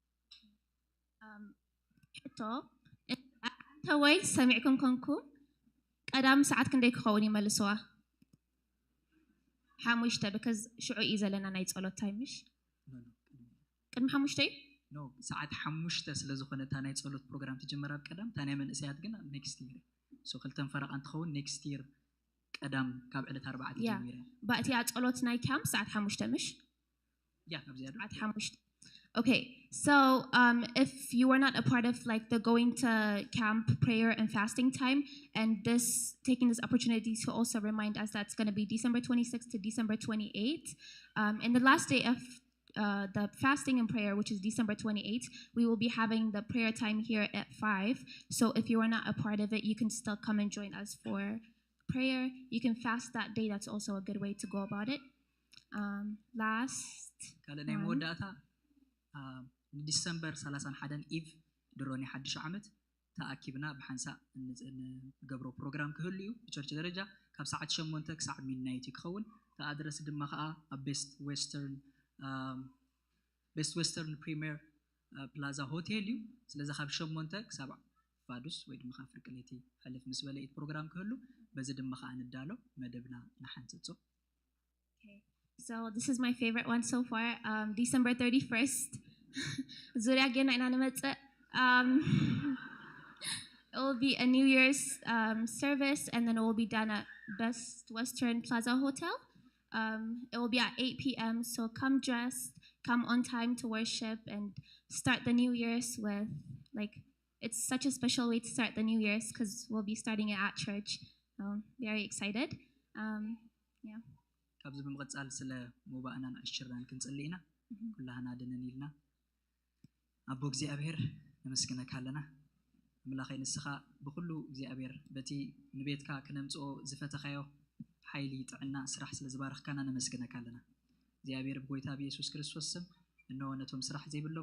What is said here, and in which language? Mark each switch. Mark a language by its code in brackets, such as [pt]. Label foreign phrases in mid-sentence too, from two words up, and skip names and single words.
[ti] ተወይ ሰሚዕኩም ኮንኩም ቀዳም ሰዓት ክንደይ ክኸውን ይመልስዋ ሓሙሽተ because ሽዑ እዩ ዘለና ናይ ጸሎት ታይምሽ ቅድሚ ሓሙሽተ ኖ ሰዓት ሓሙሽተ ስለ ዝኾነ እታ ናይ ጸሎት ፕሮግራም ትጅመር ኣብ ቀዳም እታ ናይ መንእሰያት ግን [en] next year [ti] ሶ ክልተን ፈረቓ እንትኸውን [en] next year [ti] ቀዳም ካብ ዕለት 4 ጀሚራ ባእቲያ ጸሎት ናይ ካምፕ ሰዓት ሓሙሽተ ምሽ ኣብዚያ ሰዓት ሓሙሽተ [en] Okay, so if you were not a part of like the going to camp prayer and fasting time, and taking this opportunity to also remind us that's going to be December 26th to December 28th, and the last day of the fasting and prayer, which is December 28th, we will be having the prayer time here at 5. So if you are not a part of it, you can still come and join us for prayer. You can fast that day. That's also a good way to go about it. Last one. [ti] ዲሰምበር 31 ኢቭ ድሮኒ ሓድሽ ዓመት ተኣኪብና ብሓንሳ ንገብሮ ፕሮግራም ክህሉ እዩ ብቸርች ደረጃ ካብ ሰዓት 8 ክሳብ ሚድናይት ክኸውን ተኣድረስ ድማ ከዓ ኣብ ቤስት ዌስተርን ፕሪሚየር ፕላዛ ሆቴል እዩ ስለዚ ካብ 8 ክሳብ ፋዱስ ወይ ድማ ካብ ፍርቅለቲ ሕልፍ ምስ በለኢት ፕሮግራም ክህሉ በዚ ድማ ከዓ ንዳሎ መደብና ንሓንፅጾ [en] So this is my favorite one so far. December 31st. Zuria again it will be a New Year's service, and then it will be done at Best Western Plaza Hotel. It will be at 8 p.m. So come dressed, come on time to worship, and start the New Year's with it's such a special way to start the New Year's because we'll be starting it at church. Very excited. Yeah. [ti] ካብዚ ብምቕጻል ስለ ሙባእና ንዕሽራን ክንጸልይና ኩላህና ድነን ኢልና ኣቦ እግዚኣብሔር ነመስግነካ ኣለና ኣምላኸይ ንስኻ ብኩሉ እግዚኣብሔር በቲ ንቤትካ ክነምጽኦ ዝፈተኻዮ ሓይሊ ጥዕና ስራሕ ስለ ዝባረኽካና ነመስግነካ ኣለና እግዚኣብሔር ብጎይታ ብኢየሱስ ክርስቶስ ስም እነሆ ነቶም ስራሕ ዘይብሎም